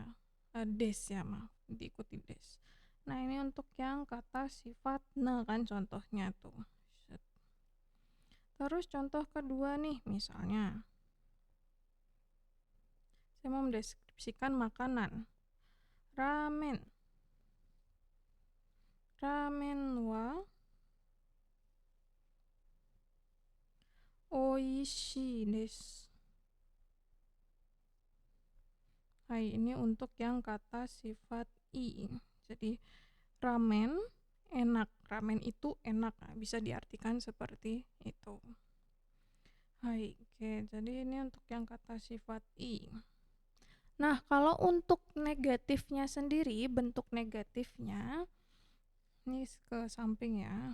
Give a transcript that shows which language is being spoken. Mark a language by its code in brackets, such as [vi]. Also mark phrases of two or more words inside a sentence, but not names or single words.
[id] Des ya, maaf, diikuti des. Nah, ini untuk yang kata sifat na kan contohnya tuh. Terus contoh kedua nih, misalnya saya mau mendeskripsikan makanan. [ja] ラーメンは美味しいです. [id] Hai, ini untuk yang kata sifat i. Jadi ramen enak. ramen itu enak. Nah, bisa diartikan seperti itu. Hai, oke. Jadi ini untuk yang kata sifat i. Nah, kalau untuk negatifnya sendiri, bentuk negatifnya ini ke samping ya.